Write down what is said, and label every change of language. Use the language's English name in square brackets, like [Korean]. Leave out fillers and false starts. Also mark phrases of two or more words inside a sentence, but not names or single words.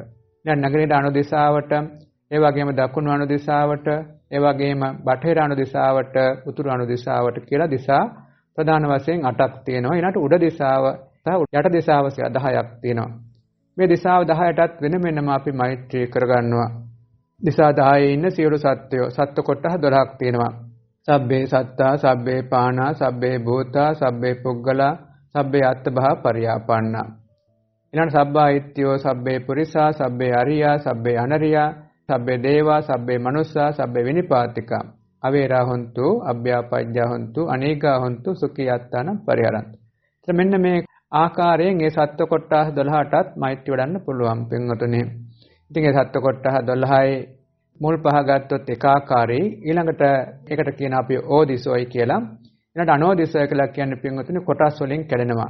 [Sinhala] දැන් නැගෙනහිර අනු දිශාවට, ඒ වගේම දකුණු අනු දිශාවට, ඒ වගේම බටහිර අනු දිශාවට, උතුරු අනු දිශාවට කියලා දිශා ප්‍රධාන වශයෙන් 8ක් තියෙනවා. ඊළඟට උඩ දිශාව සහ යට දිශාව 10ක් තියෙනවා. මේ දිශාව 10ටත් වෙනම අපි මෛත්‍රී කරගන්නවා. දිශා 10 ඉන්න සියලු සත්වයෝ සත්ව කොටස් 12ක් තියෙනවා. [Pali] සබ්බේ සත්තා, සබ්බේ පානා, සබ්බේ භූතා, සබ්බේ පුග්ගලා, සබ්බේ අත්තභා පරියාපන්නා. ඊළඟ සබ්බායිත්‍යෝ, සබ්බේ පුරිසා, සබ්බේ අරියා, සබ්බේ අනරියා, සබ්බේ දේවා, සබ්බේ මනුස්සා, සබ්බේ විනිපාතිකා. අවේරා හොන්තු අභ්‍යාපජ්ජා හොන්තු අනේකා හොන්තු සුඛියත්තාන පරිහරන්තු. [Sinhala] එතන මෙන්න මේ ආකාරයෙන් මේ සත්ව කොටස් 12ටත් මෛත්‍රිය වඩන්න පුළුවන් පින්වතුනි. ඉතින් මේ සත්ව කොටස් 12යි මුල් පහ ගත්තොත් එක ආකාරයි ඊළඟට ඒකට කියන අපි ඕදිසෝයි කියලා. ඊළඟට අනෝදිසෝයි කියලා කියන්නේ පින්වතුනි කොටස් වලින් කැඩෙනවා.